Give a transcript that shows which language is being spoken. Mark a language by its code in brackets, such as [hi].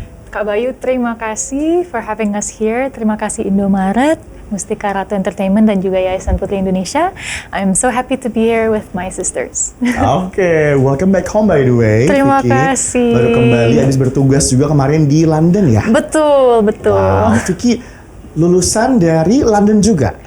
[en] Kak Bayu, [id] terima kasih [en] for having us here. [id] Terima kasih Indomaret, Mustika Ratu Entertainment, dan juga Yayasan Putri Indonesia. [en] I'm so happy to be here with my sisters. Oke, welcome back home by the way. [id] Terima Vicky. kasih. Baru kembali, habis bertugas juga kemarin di London ya? Betul. Wow, Vicky lulusan dari London juga?